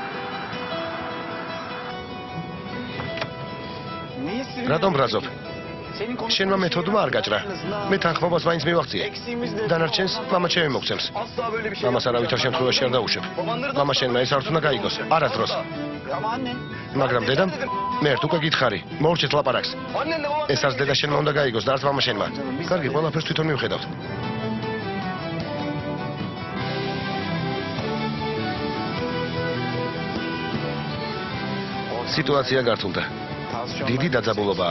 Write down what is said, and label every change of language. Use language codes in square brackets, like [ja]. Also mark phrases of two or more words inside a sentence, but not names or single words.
[tr] Neyi [ka] რატომ ბრაზობ? [tr] Senin [ka] შენმა მეთოდმა არ გაჭრა. მე თანხმობას მაინც მივაღწიე. დანარჩენს მამა ჩემი მოგცემს. [tr] Asla böyle bir şey [ka] მამას არავითარ შემთხვევაში არ დაუშვებ. მამა შენმა ეს არც უნდა გაიგოს. არასდროს. [tr] Ama annen. [ka] მაგრამ დედამ მე ერთ უკვე გითხარი. მოურჩეთ ლაპარაკს. [tr] Annen de bana [ka] ეს არც დედა შენმა უნდა გაიგოს და არც მამა შენმა. კარგი, ყველაფერს თვითონ მივხედავთ. სიტუაცია გართულდა. დიდი დაძაბულობაა.